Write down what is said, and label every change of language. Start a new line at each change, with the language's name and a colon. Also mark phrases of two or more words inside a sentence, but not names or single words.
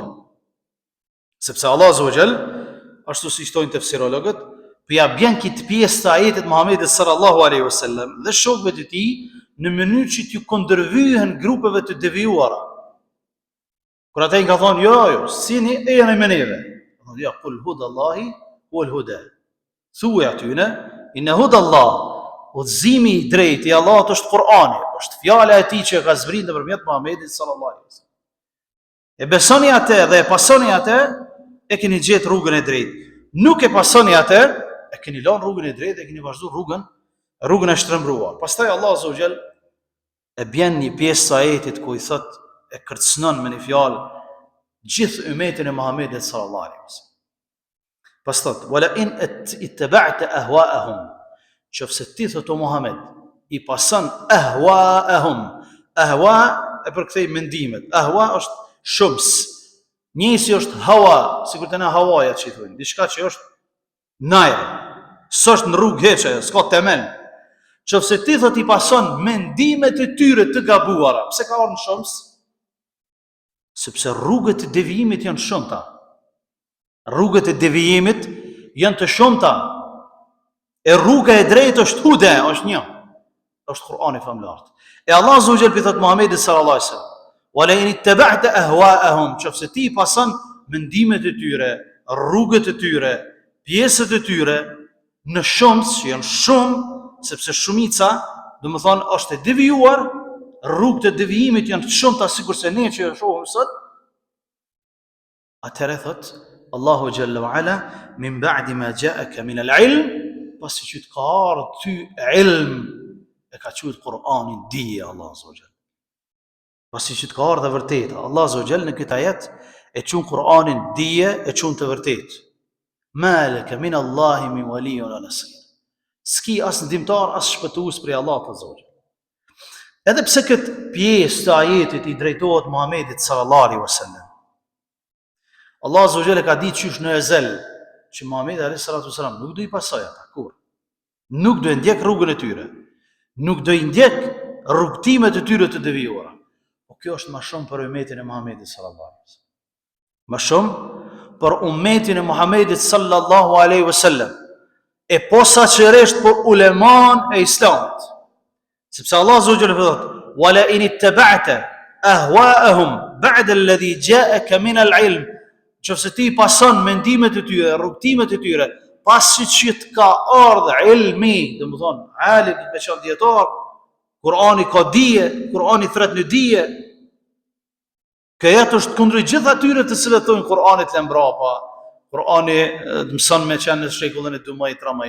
Albanian: Sepse Allah
Arabic: عز وجل,
Albanian: ashtu si thojnë tefsirologët, po ja bën këtë pjesë të ajetit Muhamedit
Arabic: صلى الله عليه وسلم
Albanian: dhe shokëve të tij në mënyrë që t'ju kundërvyhen grupeve të devijuara. Kur ata i ka thonë, jo, sini e janë me neve. Thonë, ja,
Arabic: قل هدى الله هو الهدى.
Albanian: Thuaj atyne,
Arabic: إن هدى الله,
Albanian: udhëzimi i drejtë i Allahut është Kur'ani, është fjala e tij që ka zbritur nëpërmjet Muhamedit
Arabic: صلى الله عليه وسلم.
Albanian: E besoni atë dhe e pasoni atë, e keni gjetë rrugën e drejtë. Nuk e pasoni atë, e keni lënë rrugën e drejtë, e keni vazhduar rrugën e shtrëmbruar. Pastaj Allah
Arabic: عز وجل
Albanian: e bën një pjesë të ajetit ku i thotë e kërcënon me një fjalë gjithë ummetin e Muhamedit
Arabic: صلى الله عليه وسلم.
Albanian: Pas thot,
Arabic: ولئن اتبعت أهواءهم,
Albanian: qofse ti thot o Muhammed i pason ahwa'ahum. Ahwa e përkthej mendimet. Ahwa është shums. Njësi është hawa, sikur të na hawaja që i thonë, diçka që është najr, s'është në rrugë heqe, s'ka temel. Qofse ti thot i pason mendimet e tyre të gabuara, pse ka ardhur në shums? Sepse rrugët e devijimit janë shumëta. Rrugët e devijimit janë të shumëta. E rruga e drejtë është huda, është një. Është Kur'ani famlart. E Allah
Arabic: عز وجل
Albanian: i thot Muhamedit
Arabic: صلى الله عليه وسلم, "ولئن اتبعت أهواءهم",
Albanian: qofse ti pason mendimet e tyre, rrugët e tyre, pjesët e tyre në shumës që janë shumë, sepse shumica, domethënë është e devijuar, rrugët e devijimit janë të shumta sikurse ne që shohim sot. Atëherë thot Allahu
Arabic: جل وعلا, من بعد ما جاءك من العلم,
Albanian: pasi që të ka ardhur ty ilm, e ka thënë Kur'anin dije Allah
Arabic: عز وجل.
Albanian: Pasi që të ka ardhur vërtet, Allah
Arabic: عز وجل
Albanian: në këtë ajet e thon Kur'anin dije, e thon të vërtet.
Arabic: مالك من الله من ولي ولا نصير.
Albanian: Ski as ndihmtar as shpëtues për Allah
Arabic: عز وجل.
Albanian: Edhe pse këtë pjesë të ajetit i drejtohet Muhamedit
Arabic: صلى الله عليه وسلم,
Albanian: Allah
Arabic: عز وجل
Albanian: ka ditë qysh në ezel që Muhamedi
Arabic: عليه الصلاة والسلام
Albanian: nuk do i pasoj ata kur. Nuk do i ndjek rrugën e tyre. Nuk do i ndjek rrugtimet e tyre të devijuara. Po kjo është më shumë për ummetin e Muhamedit
Arabic: صلى الله عليه وسلم.
Albanian: Më shumë për ummetin e Muhamedit
Arabic: صلى الله عليه وسلم.
Albanian: E posaçërisht për uleman e Islamit. Sepse Allah
Arabic: عز وجل
Albanian: thot:
Arabic: "ولئن اتبعت أهواءهم بعد الذي جاءك من العلم",
Albanian: qofse ti pason mendimet e tyre, rrugtimet e tyre, pasi që të ka ardhur ilmi, domethënë alim të veçantë dietar, Kur'ani ka dije, Kur'ani thret në dije. Kjo jetë është kundër gjithë atyre të cilët thonë Kur'ani të mbrapa, Kur'ani mëson me qenë në shekullin e 12-13.